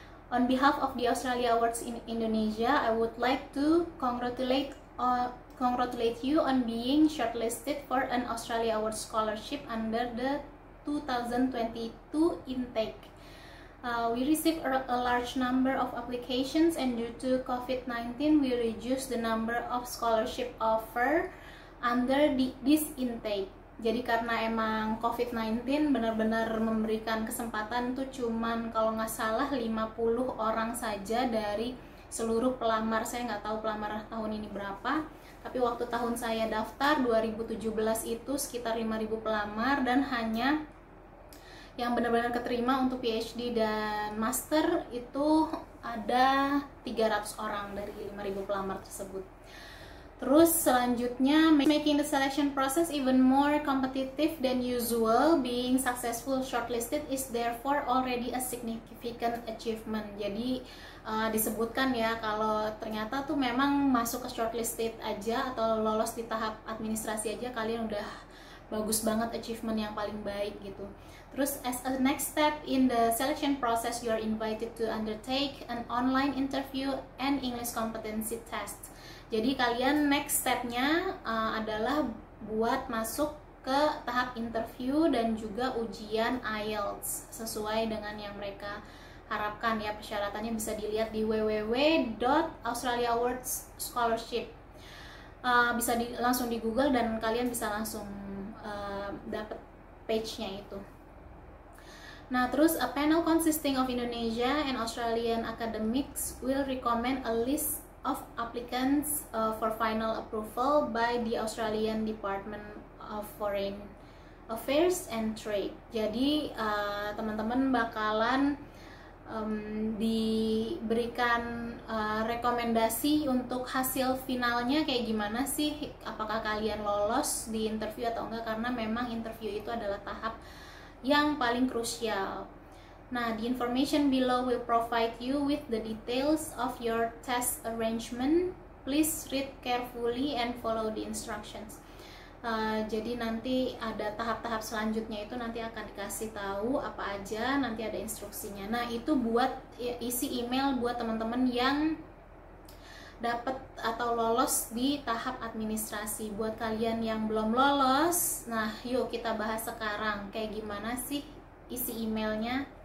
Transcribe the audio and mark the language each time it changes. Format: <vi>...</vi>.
<en>On behalf of the Australia Awards in Indonesia, I would like to congratulate you on being shortlisted for an Australia Awards scholarship under the 2022 intake. We received a large number of applications, and due to COVID-19, we reduced the number of scholarship offer under this intake.</en> <id>Jadi karena emang COVID-19 benar-benar memberikan kesempatan tuh cuman kalau nggak salah 50 orang saja dari seluruh pelamar. Saya nggak tahu pelamar tahun ini berapa, tapi waktu tahun saya daftar 2017 itu sekitar 5.000 pelamar dan hanya yang benar-benar keterima untuk PhD dan Master itu ada 300 orang dari 5.000 pelamar tersebut. Terus selanjutnya,</id> <en>making the selection process even more competitive than usual, being successful shortlisted is therefore already a significant achievement.</en> <id>Jadi disebutkan ya kalau ternyata tuh memang masuk ke shortlisted aja atau lolos di tahap administrasi aja kalian udah bagus banget, achievement yang paling baik gitu.</id> <en>Terus as a next step in the selection process, you are invited to undertake an online interview and English competency test.</en> <id>Jadi kalian next stepnya adalah buat masuk ke tahap interview dan juga ujian IELTS sesuai dengan yang mereka harapkan ya. Persyaratannya bisa dilihat di www.australiaawards scholarship. Bisa langsung di Google dan kalian bisa langsung dapat page-nya itu. Nah, terus</id> <en>a panel consisting of Indonesia and Australian academics will recommend a list of applicants for final approval by the Australian Department of Foreign Affairs and Trade.</en> <id>Jadi teman-teman bakalan diberikan rekomendasi untuk hasil finalnya kayak gimana sih, apakah kalian lolos di interview atau enggak, karena memang interview itu adalah tahap yang paling krusial.</id> <en>Nah, the information below will provide you with the details of your test arrangement. Please read carefully and follow the instructions.</en> <id>Jadi nanti ada tahap-tahap selanjutnya itu nanti akan dikasih tahu apa aja, nanti ada instruksinya. Nah, itu buat isi email buat teman-teman yang dapat atau lolos di tahap administrasi. Buat kalian yang belum lolos, nah yuk kita bahas sekarang kayak gimana sih isi emailnya.</id>